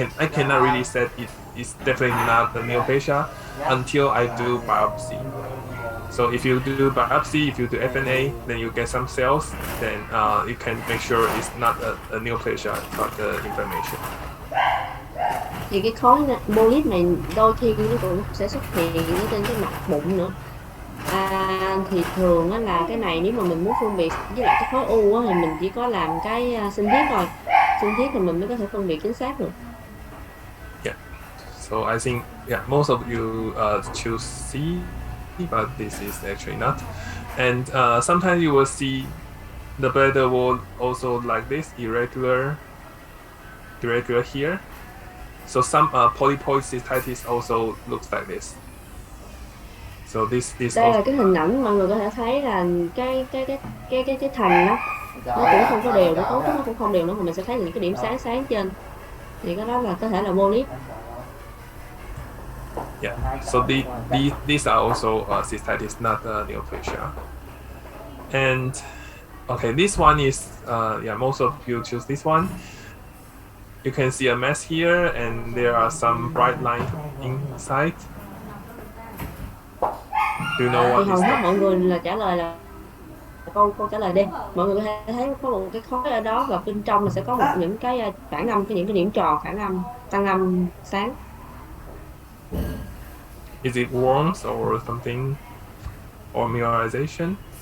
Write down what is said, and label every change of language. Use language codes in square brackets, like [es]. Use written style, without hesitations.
[en] I cannot really say it is definitely not a neoplasia until I do biopsy. So if you do biopsy, if you do FNA, then you get some cells, then you can make sure it's not a neoplasia, but the inflammation. [vi] Thì cái khối polyp này đôi khi nó cũng sẽ xuất hiện ở trên cái mặt bụng nữa. Thì thường á là cái này nếu mà mình muốn phân biệt với lại cái khối u á, thì mình chỉ có làm cái sinh thiết thôi. Sinh thiết thì mình mới có thể phân biệt chính xác được. [en] Yeah. So I think most of you choose C, but this is actually not. And sometimes you will see the bladder wall also like this, irregular here. So some polypoid cystitis also looks like this. So this [vi] đây là cái hình ảnh mọi người có thể thấy là cái thành đó, nó cũng không có đều, nó cấu trúc nó cũng không đều nữa, mà mình sẽ thấy những cái điểm sáng sáng trên, thì cái đó là có thể là polyp. [en] Yeah. So these are also cystitis, not neoplasia. And okay, this one is most of you choose this one. You can see a mass here, and there are some bright lines inside. Do you know what [vi] thì hầu hết mọi người là trả lời là câu trả lời đi. Mọi người có thể thấy có một cái khối ở đó, và bên trong là sẽ có những cái phản âm, những cái điểm tròn phản âm, tăng âm sáng. [en] Is it worms or something, or mineralization?